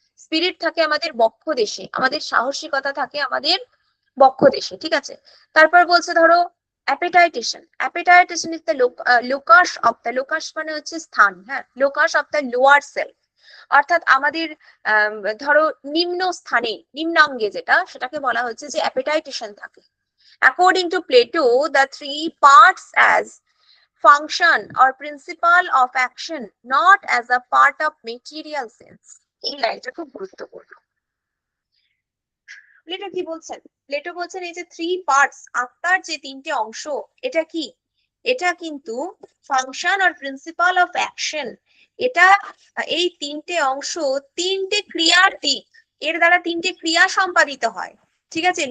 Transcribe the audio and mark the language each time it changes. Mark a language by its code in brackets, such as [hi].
[bn] Spirit থাকে আমাদের বক্ষ দেশে, আমাদের সাহসিকতা থাকে আমাদের বক্ষ দেশে, ঠিক আছে। তারপর বলছে ধরো অ্যাপেটাইটেশন। [en] habitation is the locus of the, [bn] locus মানে হচ্ছে স্থান, হ্যাঁ, [en] locus of the lower self, [bn] অর্থাৎ আমাদের ধরো নিম্ন স্থানে, নিম্নাঙ্গে যেটা, সেটাকে বলা হচ্ছে যে অ্যাপেটাইটেশন থাকে। [en] According to Plato, the three parts as function or principle of action, not as a part of material sense. [bn] এই লাইনটা খুব গুরুত্বপূর্ণ। প্লেটো কি বলছেন? প্লেটো বলছেন এই যে থ্রি পার্টস, আত্মার যে তিনটে অংশ, এটা কি? এটা কিন্তু function আর [en] Principle of action. [bn] এটা এই তিনটে অংশ তিনটে ক্রিয়ার দিক, এর দ্বারা তিনটে ক্রিয়া সম্পাদিত হয়, ঠিক আছে।